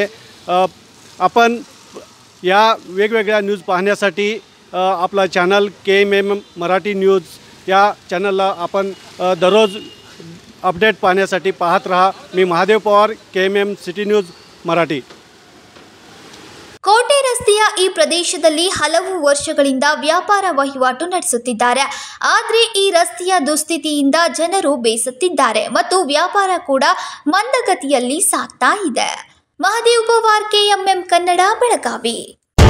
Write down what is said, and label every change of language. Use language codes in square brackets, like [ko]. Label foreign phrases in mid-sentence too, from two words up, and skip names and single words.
[mr] आपण या वेगवेगळ्या न्यूज पाहण्यासाठी आपला चॅनल KMM मराठी न्यूज या चॅनलला आपण दररोज अपडेट पाहण्यासाठी पाहत रहा. मी महादेव पवार, KMM सिटी न्यूज मराठी. [kn] ಕೋಟೆ ರಸ್ತೆಯ ಈ ಪ್ರದೇಶದಲ್ಲಿ ಹಲವು ವರ್ಷಗಳಿಂದ ವ್ಯಾಪಾರ ವಹಿವಾಟು ನಡೆಸುತ್ತಿದ್ದಾರೆ. ಆದರೆ ಈ ರಸ್ತೆಯ ದುಸ್ಥಿತಿಯಿಂದ ಜನರು ಬೇಸತ್ತಿದ್ದಾರೆ ಮತ್ತು ವ್ಯಾಪಾರ ಕೂಡ ಮಂದಗತಿಯಲ್ಲಿ ಸಾಗ್ತಾ ಇದೆ. ಮಹದೇವ್ ಪವಾರ್, KMM ಕನ್ನಡ, ಬೆಳಗಾವಿ.